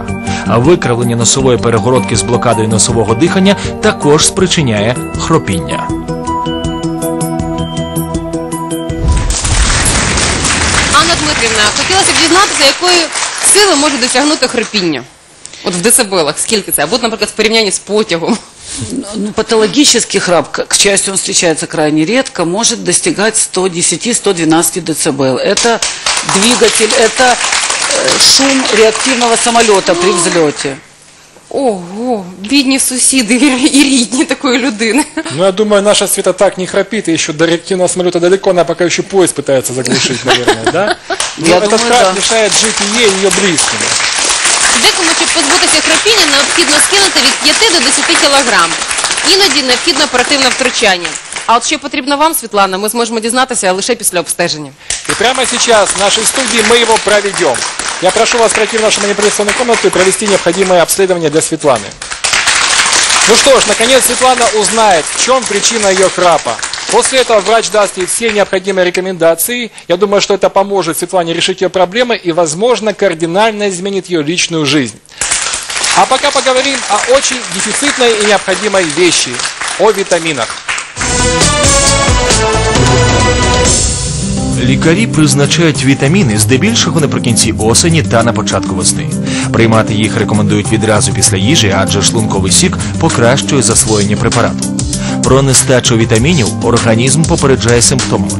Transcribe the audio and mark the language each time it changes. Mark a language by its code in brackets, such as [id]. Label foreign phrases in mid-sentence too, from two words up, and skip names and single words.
[uk] А викривлення носової перегородки з блокадою носового дихання також спричиняє хропіння. Анна Дмитрівна, хотілося б дізнатися, якої сили може досягнути хропіння? От в децибелах, скільки це? Або, наприклад, в порівнянні з потягом. Ну, [ru] патологический храп, к счастью, он встречается крайне редко, может достигать 110-112 дБ. Это двигатель, это шум реактивного самолета при взлете. [uk] Ого, бідні сусіди і рідні такої людини. [ru] Ну, я думаю, наша Света так не храпит, и еще до реактивного самолета далеко, она пока еще поезд пытается заглушить, наверное, да? Но Я этот думаю, храп да. мешает жить и ей, и ее близким. [uk] Декому, щоб позбутися хропіння, необхідно скинути від 5 до 10 кілограм. Іноді необхідно оперативне втручання. А от що потрібно вам, Світлана, ми зможемо дізнатися лише після обстеження. [ru] И прямо сейчас в нашей студии мы его проведем. Я прошу вас пройти в нашу манипуляционную комнату и провести необходимое обследование для Светланы. Ну что ж, наконец Светлана узнает, в чем причина ее храпа. После этого врач даст ей все необходимые рекомендации. Я думаю, что это поможет Светлане решить ее проблемы и, возможно, кардинально изменит ее личную жизнь. А пока поговорим о очень дефицитной и необходимой вещи – о витаминах. [uk] Лікарі призначають вітаміни здебільшого наприкінці осені та на початку весни. Приймати їх рекомендують відразу після їжі, адже шлунковий сік покращує засвоєння препарату. Про нестачу вітамінів організм попереджає симптомами.